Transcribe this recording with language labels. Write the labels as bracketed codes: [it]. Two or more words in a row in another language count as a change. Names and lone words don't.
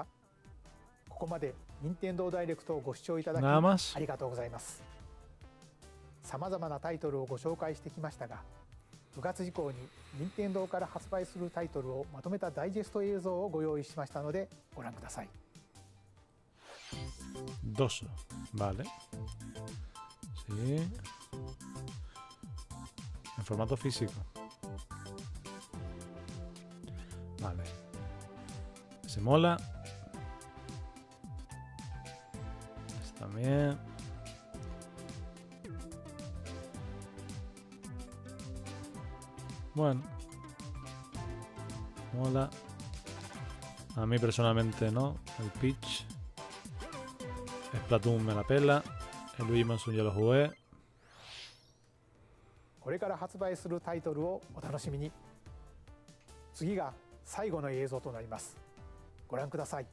[ja] ここまで任天堂ダイレクトをご視聴いただき [es] Nada más. [ja] ありがとうございます。さまざまなタイトルをご紹介してきましたが、9月以降に任天堂から発売するタイトルをまとめたダイジェスト映像をご用意しましたのでご覧ください。 [es] Dos. Vale. Sí. En formato físico. Vale. Se mola. Este también. Bueno. Mola. A mí personalmente no. El Peach. Splatoon me la pela. El Luigi Mansion ya lo jugué. [ja] これから発売するタイトルをお楽しみに。次が最後の映像となります。ご覧ください。